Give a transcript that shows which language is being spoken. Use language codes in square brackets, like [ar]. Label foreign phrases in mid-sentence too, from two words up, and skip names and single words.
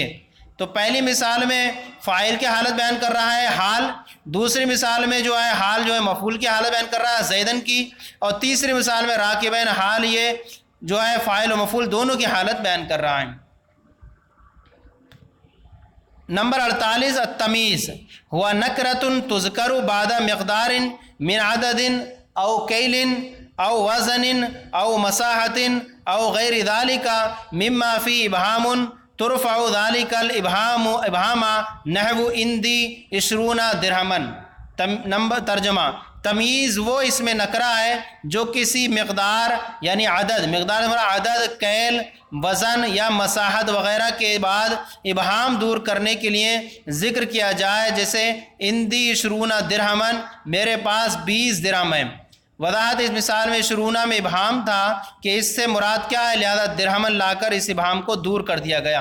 [ur] تو پہلی مثال میں فاعل کی حالت بیان کر رہا ہے حال، دوسری مثال میں جو ہے حال جو ہے مفعول کی حالت بیان کر رہا ہے زیدن کی، اور تیسری مثال میں راکبین حال یہ جو ہے فاعل و مفعول دونوں کی حالت بیان کر رہا ہے۔ [ar] نمبر 48 التمیز ہوا نکرۃ تذکر بعد مقدار من عدد او کیل او وزن او مساحت او غیر ذلك مما فی ابہام ترفع ذلك الابہام نحو اندی 20 درہمن۔ [ur] نمبر ترجمہ، تمیز وہ اس میں نکرہ ہے جو کسی مقدار یعنی مقدار عدد، کیل، وزن یا مساحت وغیرہ کے بعد ابہام دور کرنے کے لیے ذکر کیا جائے، جیسے [ar] اندی 20 درہمن، [ur] میرے پاس 20 درہم ہیں۔ وضاحت اس مثال میں 20 میں ابہام تھا کہ اس سے مراد کیا ہے، لہذا درہمن لا کر اس ابہام کو دور کر دیا گیا۔